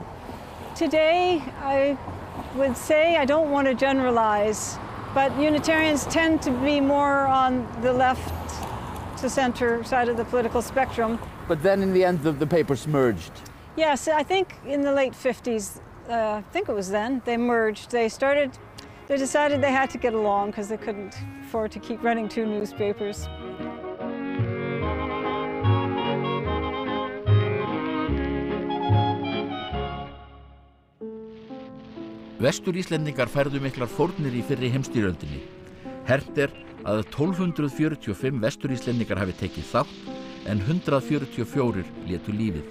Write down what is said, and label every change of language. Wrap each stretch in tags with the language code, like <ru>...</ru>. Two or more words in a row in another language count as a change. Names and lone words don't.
<en>Today, I would say, I don't want to generalize, but Unitarians tend to be more on the left to center side of the political spectrum. But then in the end, the papers merged. Yes, I think in the late 50s, I think it was then, they merged. They decided they had to get along because they couldn't afford to keep running 2 newspapers.</en> <is>Vestur-Íslendingar færðu miklar fórnir í fyrri heimsstyrjöldinni. Hermt að 1245 Vestur-Íslendingar hafi tekið þátt en 144 létu lífið.</is>